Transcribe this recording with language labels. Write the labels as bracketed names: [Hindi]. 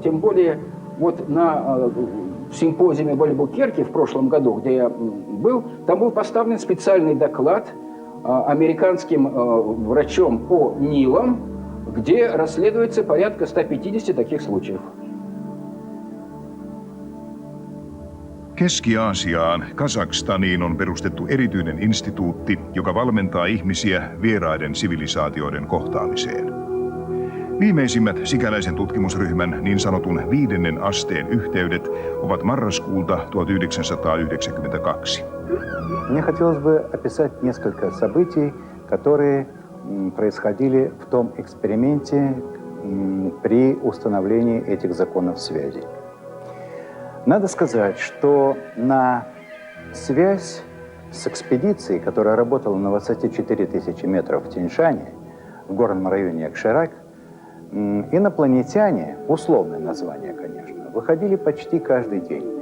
[Russian] Тем более вот на симпозиуме в Альбукерке в прошлом году, где я был, там был поставлен специальный доклад американским врачом по Нилам, где расследуется порядка 150 таких случаев. [Finnish] Keski-Aasiaan, Kazakstaniin on perustettu erityinen instituutti, joka valmentaa ihmisiä vieraiden sivilisaatioiden kohtaamiseen. Viimeisimmät sikäläisen tutkimusryhmän niin sanotun 5. asteen yhteydet ovat marraskuulta 1992. [Russian] Мне хотелось бы описать несколько событий, которые происходили в том эксперименте при установлении этих законов связи. Надо сказать, что на связь с экспедицией, которая работала на высоте 4000 метров в Тяньшане, в горном районе Акширак, инопланетяне, условное название, конечно, выходили почти каждый день.